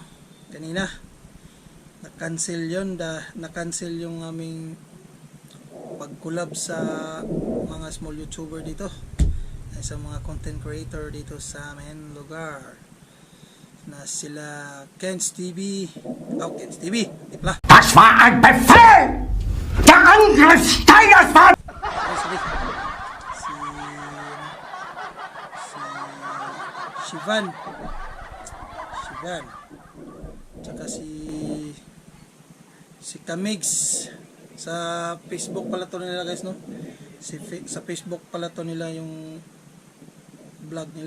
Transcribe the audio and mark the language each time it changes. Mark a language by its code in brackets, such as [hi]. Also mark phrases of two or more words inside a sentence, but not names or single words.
[tl] Kanina na-cancel yun, na-cancel yung aming collab sa mga [en] small YouTuber [tl] dito, sa mga [en] content creator [tl] dito sa amin lugar, na sila Ken's TV. Ken's TV, di pala. [de] Das war ein Befehl! Der Angriff steigert war! [tl] Si Shivan, tsaka si Kamigs. Sa Facebook pala to nila guys, no? Sa Facebook pala to nila yung vlog nila.